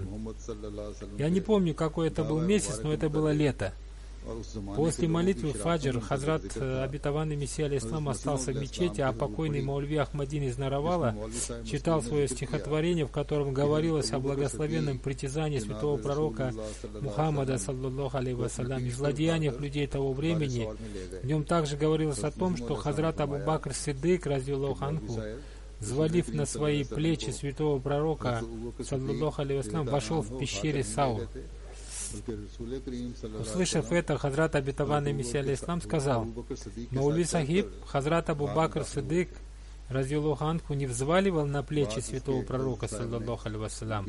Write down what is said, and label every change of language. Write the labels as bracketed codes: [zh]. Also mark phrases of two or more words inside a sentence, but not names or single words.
[ru] Я не помню, какой это был месяц, но это было лето. После молитвы Фаджр Хазрат обетованный Мессия алейхиссалам остался в мечети, а покойный Маульви Ахмаддин из Наравала читал свое стихотворение, в котором говорилось о благословенном притязании святого пророка Мухаммада [ar] صلى الله عليه وسلم [ru] и злодеяниях людей того времени. В нем также говорилось о том, что Хазрат Абу Бакр Сиддик, [ar] رضي الله عنه, [ru] взвалив на свои плечи святого пророка [ar] صلى الله عليه وسلم, [ru] вошел в пещере Сау. Услышав это, Хазрат обетованный Мессия алейхиссалам сказал: Маульви Сахиб, Хазрат Абу Бакр Сиддик, [ar] رضي الله عنه, [ru] не взваливал на плечи святого пророка [ar] صلى الله عليه وسلم.